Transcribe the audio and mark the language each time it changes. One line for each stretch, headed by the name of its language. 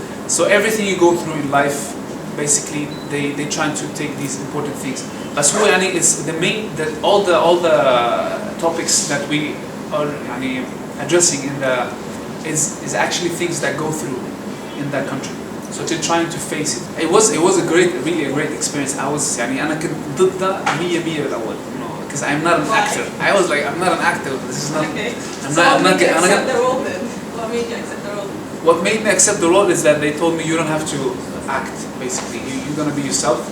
English: So everything you go through in life, basically, they try to take these important things. But so is the main, all the topics that we are addressing is actually things that go through in that country. So to trying to face it. It was a great experience. I was
Arabic: يعني أنا كنت ضد 100% بالأول.
English: Because I'm not an actor. I was like, I'm not an actor. This is not. Okay. I'm not. Accept the role then. What made you accept the role? What made me accept the role is that they told me you don't have to act. Basically, you're gonna be yourself.